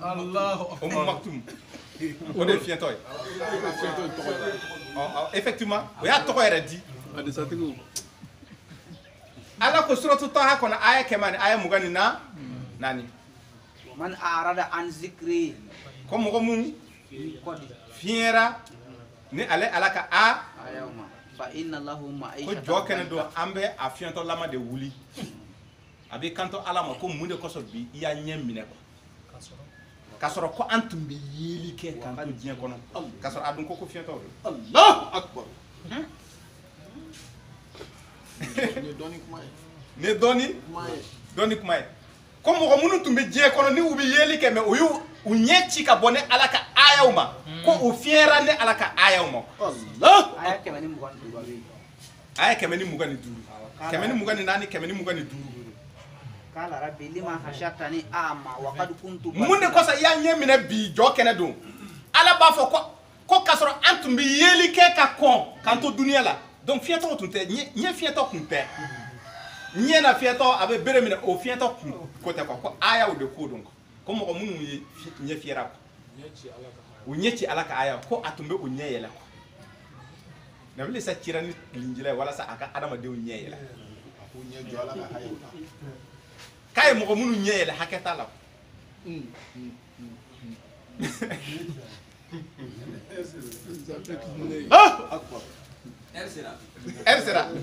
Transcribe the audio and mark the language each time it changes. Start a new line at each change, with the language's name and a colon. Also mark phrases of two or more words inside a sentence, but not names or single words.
Bambara: Umu Maktum o de ye fiɲɛtɔ ye effectivement o y'a tɔgɔ yɛrɛ di ala ko suratu taha kɔnɔ aya 100 ani aya 24
Arabic: من أعرض عن ذكري
Bambara: ko mɔgɔ mun fiɲɛra ni ale ala ka a
Arabic: فإن له
Bambara: ko
Arabic: ma'ishatan
Bambara: jɔ kɛnɛ don an bɛ a fiɲɛtɔlama de wuli a bɛ kanto ala ma ko mun de kɔsɔn bi i y'a ɲɛ minɛ k'a sɔrɔ ko an tun bɛ yeli kɛ k'an to diɲɛ kɔnɔ k'a sɔrɔ a dun ko fiɲɛtɔ don
Arabic: الله أكبر
Bambara: ne dɔɔni kuma ye ko mɔgɔ minnu tun bɛ diɲɛ kɔnɔ ni u bɛ yeli kɛ mɛ u y'u ɲɛ ci ka bɔ ni ala ka ayaw ma ko u fiɲɛra ni ala ka ayaw ma aya 125 aya 125 124 125
Arabic: قال رب لم حشرتني أعمى وقد كنت
Bambara: mun de kɔsɔn i y'a ɲɛ minɛ bi jɔ kɛnɛ don ala b'a fɔ ko k'a sɔrɔ an tun bɛ yeli kɛ ka kɔn k'an to duniya la donc fiɲɛtɔ tun tɛ ɲɛ fiɲɛtɔ kun tɛ ɲɛ na fiɲɛtɔ a bɛ bere minɛ o fiɲɛtɔ kun ko tɛ ko ayaw de ko don ko mɔgɔ minnu ye ɲɛ fiyɛra u ɲɛ ci ala ka aya ko a tun bɛ o ɲɛ yɛlɛ nabili sa cira ni linjila ye walasa a ka adamadenw ɲɛ yɛlɛ k'a ye mɔgɔ minnu ɲɛ yɛlɛ hakɛ t'a la
French: Elle sera.